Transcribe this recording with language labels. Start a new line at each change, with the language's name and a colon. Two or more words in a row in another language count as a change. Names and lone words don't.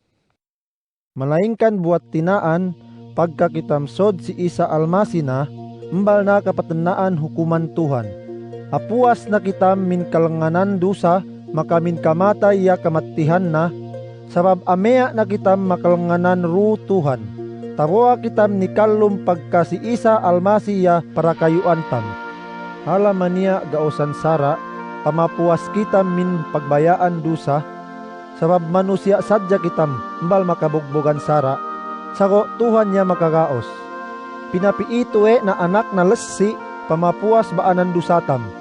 Central Sama: Malaingkan buat tinaan, pagkakitamsod si Isa Almasi na, mbal na kapatenaan hukuman Tuhan. Apuas na kitam min kalanganan dusa, makamin kamatay ya kamatihan na, sabab amea na kitam makalanganan ru Tuhan. Taboa kitam ni kalum pagka si Isa Almasi ya para kayuan tam. Halamania gaosan sara, pamapuas kitam min pagbayaan dusa, sabab manusia sadya kitam, mbal makabugbugan sara, sago Tuhan niya makagaos. Pinapiito na anak na lesi, pamapuas baanan dusatam.